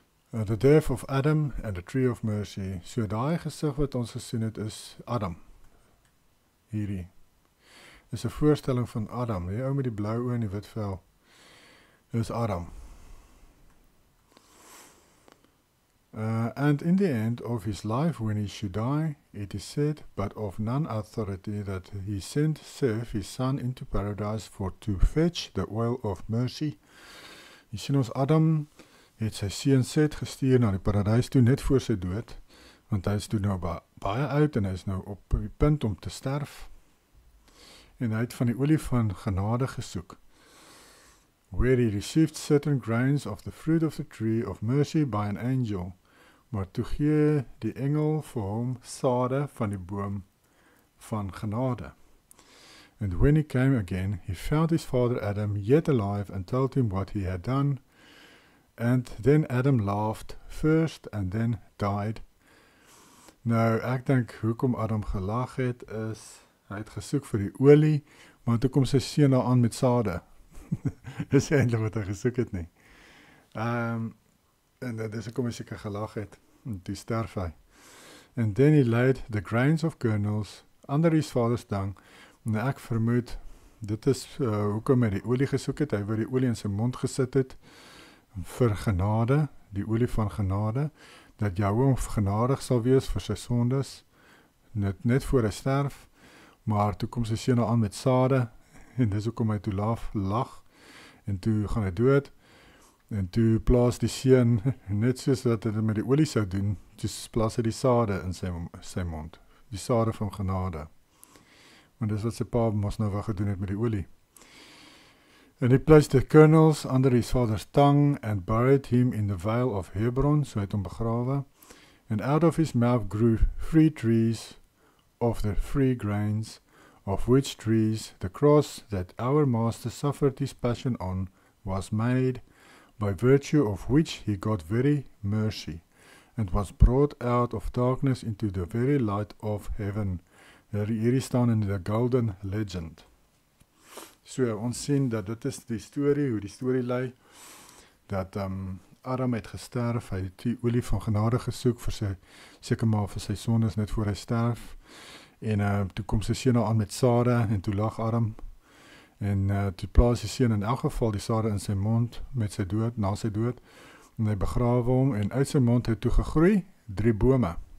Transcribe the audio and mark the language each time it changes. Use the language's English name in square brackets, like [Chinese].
[English] The death of Adam and the tree of mercy. [Afrikaans] So daai gesig wat ons gesien het is Adam. Hierdie is 'n voorstelling van Adam. Die ou met die blou oë en die wit vel is Adam. [English] And in the end of his life, when he should die, it is said, but of none authority, that he sent Seth, his son, into paradise to fetch the oil of mercy. [Afrikaans] Jy sien ons Adam het sy seun Seth gestuur na die paradys toe net voor sy dood, want hy is toe nou baie oud en hy is nou op die punt om te sterf. En hy het van die olie van genade gesoek, [English] where he received certain grains of the fruit of the tree of mercy by an angel, [Afrikaans] maar toe gee die engel vir hom sade van die boom van genade. [English] And when he came again, he found his father Adam yet alive and told him what he had done. And then Adam laughed first and then died. [Afrikaans] Nou, ek dink hoekom Adam gelag het is, hy het gesoek vir die olie, maar toe kom sy seun daar aan met sade. Dis eintlik wat hy gesoek het nie. En dis hoekom hy seker gelag het, en toe sterf hy. [English] And then he laid the grains of kernels under his father's tongue. [Afrikaans] Nou ek vermoed, dit is hoekom hy die olie gesoek het, hy wou die olie in sy mond gesit het, vir genade, die olie van genade, dat Jahwe genadig sal wees vir sy sondes, net voor hy sterf, maar toe kom sy seun aan met sade, en dis hoekom hy toe lag, en toe gaan hy dood, En toe plaas die seun, net soos wat hy met die olie sou doen, toe plaas hy die sade in sy mond. Die sade van genade. Want dis wat sy pa mos nou wat gedoen het met die olie. [English] And he placed the kernels under his father's tongue and buried him in the vale of Hebron, [Afrikaans] so hy het hom begrawe. [English] And out of his mouth grew 3 trees of the 3 grains, of which trees the cross that our master suffered his passion on was made, by virtue of which he got very mercy, and was brought out of darkness into the very light of heaven. [Afrikaans] Hierdie staan in the golden legend. So, ons sien dat dit is die storie, hoe die storie lei, dat Adam het gesterf, hy het die olie van genade gesoek, seker maar vir sy sondes net voor hy sterf, en toe kom sy seun aan met sade, en toe lag Adam, en toe plaas die seun in elk geval die sade in sy mond, met sy dood, na sy dood, en hy begrawe hom, en uit sy mond het toe gegroei, 3 bome,